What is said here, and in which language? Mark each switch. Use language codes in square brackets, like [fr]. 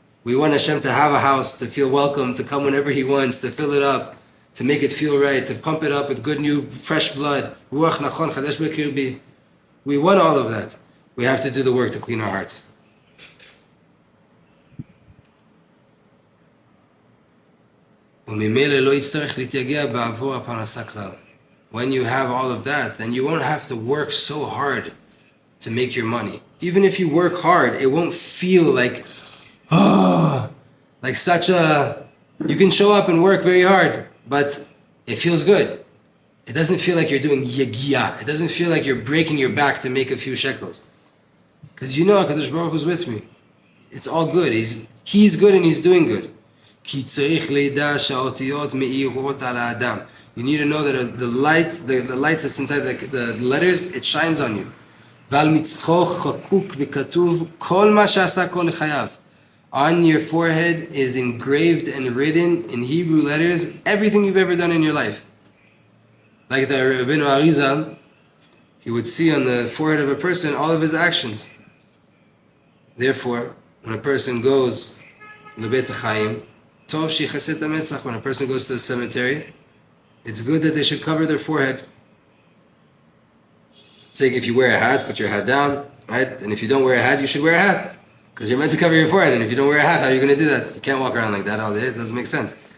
[en] We want Hashem to have a house, to feel welcome, to come whenever He wants, to fill it up, to make it feel right, to pump it up with good new fresh blood. [he] Ruach nachon chadesh b'kirbi. [en] We want all of that. We have to do the work to clean our hearts. [he] וממילא לא יצטרך להתייגע בעבור הפרנסה כלל. [en] When you have all of that, then you won't have to work so hard to make your money. Even if you work hard, it won't feel like, like such a... You can show up and work very hard, but it feels good. It doesn't feel like you're doing yagia. It doesn't feel like you're breaking your back to make a few shekels. Because you know HaKadosh Baruch Hu's with me. It's all good. He's good and He's doing good. [he] כי צריך לידע שהאותיות מאירות על האדם. [en] You need to know that the light that's inside the letters, it shines on you. [he] ועל מצחו חקוק וכתוב כל מה שעשה כל לחייו. [en] On your forehead is engraved and written in Hebrew letters everything you've ever done in your life. Like the Rabbeinu Arizal, he would see on the forehead of a person all of his actions. Therefore, when a person goes [he] לבית החיים, טוב שיכסה את המצח. [en] When a person goes to the cemetery, it's good that they should cover their forehead. If you wear a hat, put your hat down, right? And if you don't wear a hat, you should wear a hat. Because you're meant to cover your forehead, and if you don't wear a hat, how are you going to do that? You can't walk around like that all day, it doesn't make sense.